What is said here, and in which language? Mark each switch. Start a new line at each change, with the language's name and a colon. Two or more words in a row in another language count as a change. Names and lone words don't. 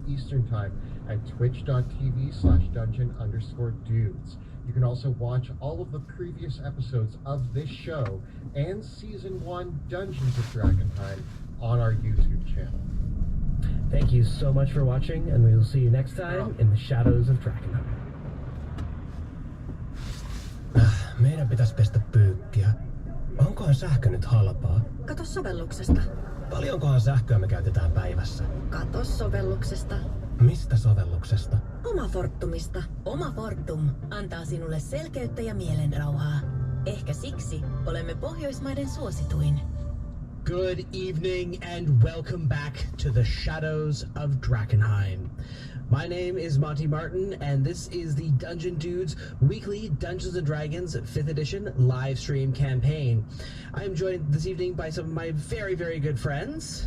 English: Eastern Time at twitch.tv/dungeon_dudes. You can also watch all of the previous episodes of this show and Season 1 Dungeons of Drakenheim on our YouTube channel. Thank you so much for watching, and we will see you next time in the Shadows of Drakenheim.
Finnish: Meidän pitäisi pestä pyykkiä. Onkohan sähkö nyt halpaa? Kato sovelluksesta. Paljonkohan sähköä me käytetään päivässä? Kato sovelluksesta. Mistä sovelluksesta? Oma Fortumista. Oma Fortum antaa sinulle selkeyttä ja mielenrauhaa. Ehkä siksi olemme Pohjoismaiden suosituin.
English: Good evening and welcome back to the Shadows of Drakenheim. My name is Monty Martin, and this is the Dungeon Dudes weekly Dungeons & Dragons 5th edition live stream campaign. I am joined this evening by some of my very, very good friends.